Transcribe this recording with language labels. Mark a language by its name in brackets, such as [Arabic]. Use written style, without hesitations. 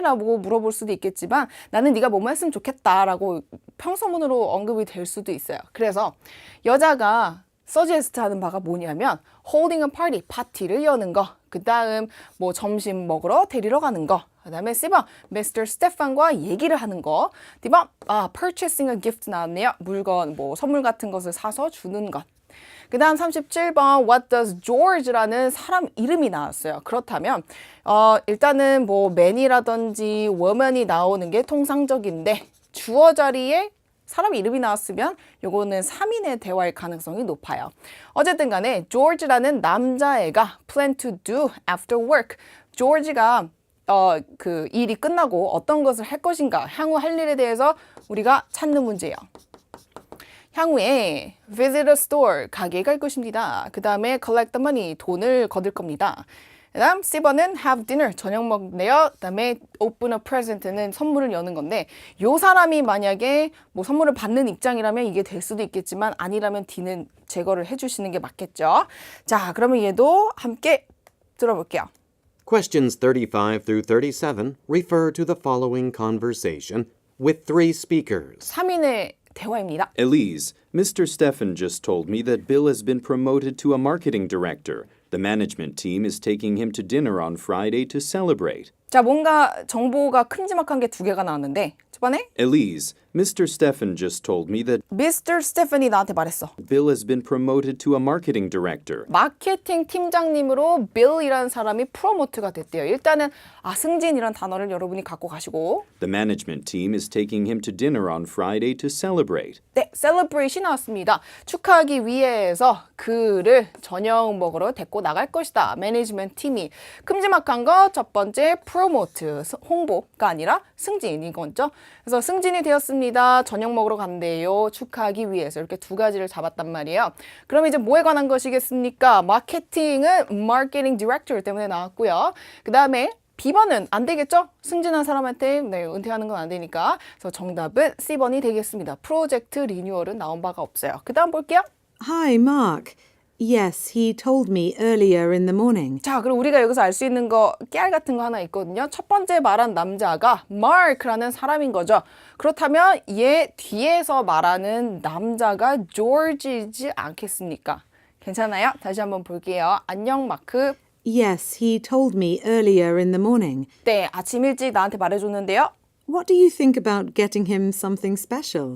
[Korean] 라고 물어볼 수도 있겠지만 나는 네가 뭐뭐 했으면 좋겠다 라고 평서문으로 언급이 될 수도 있어요. 그래서 여자가 서제스트 하는 바가 뭐냐면 [English] holding a party, [Korean] 파티를 여는 거. 그 다음 뭐 점심 먹으러 데리러 가는 거. 그 다음에 C번, Mr. 스테판과 얘기를 하는 거. D번, [English] purchasing a gift [Korean] 나왔네요. 물건, 뭐 선물 같은 것을 사서 주는 것. 그 다음 37번 [English] What does [Korean] George라는 사람 이름이 나왔어요. 그렇다면 일단은 뭐 man이라든지 woman이 나오는 게 통상적인데 주어 자리에 사람 이름이 나왔으면 요거는 3인의 대화일 가능성이 높아요. 어쨌든 간에 George라는 남자애가 [English] plan to do after work. [Korean] George가 그 일이 끝나고 어떤 것을 할 것인가 향후 할 일에 대해서 우리가 찾는 문제예요. 향후에 [English] visit a store, [Korean] 가게에 갈 것입니다. 그 다음에 [English] collect the money, [Korean] 돈을 거둘 겁니다. 그 다음 C번은 [English] have dinner, [Korean] 저녁 먹네요. 그 다음에 [English] open a present [Korean] 는 선물을 여는 건데 요 사람이 만약에 뭐 선물을 받는 입장이라면 이게 될 수도 있겠지만 아니라면 D는 제거를 해주시는 게 맞겠죠. 자, 그러면 얘도 함께 들어볼게요. [English] Questions 35 through 37 refer to the following conversation with three speakers. [Korean] 3인의 대화입니다. [English] Elise, Mr. Stefan just told me that Bill has been promoted to a marketing director. The management team is taking him to dinner on Friday to celebrate. [Korean] 자, 뭔가 정보가 큼지막한 게 두 개가 나왔는데 첫 번에 [English] Elise, Mr. Stefan just told me that Mr. [Korean] Stephen이 나한테 말했어. [English] Bill has been promoted to a marketing director. [Korean] 마케팅 팀장님으로 Bill이라는 사람이 프로모트가 됐대요. 일단은 승진이란 단어를 여러분이 갖고 가시고 [English] The management team is taking him to dinner on Friday to celebrate. [Korean] 네, celebrate이 나왔습니다. 축하하기 위해서 그를 저녁 먹으러 데리고 나갈 것이다. 매니지먼트 팀이. 큼지막한 거 첫 번째 프로모트, 홍보가 아니라 승진인 거죠. 그래서 승진이 되었습니다. 저녁 먹으러 간대요. 축하하기 위해서. 이렇게 두 가지를 잡았단 말이에요. 그럼 이제 뭐에 관한 것이겠습니까? 마케팅은 marketing director 때문에 나왔고요. 그 다음에 B번은 안 되겠죠? 승진한 사람한테 은퇴하는 건 안 되니까. 그래서 정답은 C번이 되겠습니다. 프로젝트 리뉴얼은 나온 바가 없어요. 그 다음 볼게요. [English] Hi, Mark. Yes, he told me earlier in the morning. [Korean] 자, 그리고 우리가 여기서 알 수 있는 거, 깨알 같은 거 하나 있거든요. 첫 번째 말한 남자가 Mark라는 사람인 거죠. 그렇다면 얘 뒤에서 말하는 남자가 George이지 않겠습니까? 괜찮아요? 다시 한번 볼게요. 안녕, 마크. [English] Yes, he told me earlier in the morning. [Korean] 네, 아침 일찍 나한테 말해줬는데요. [English] What do you think about getting him something special?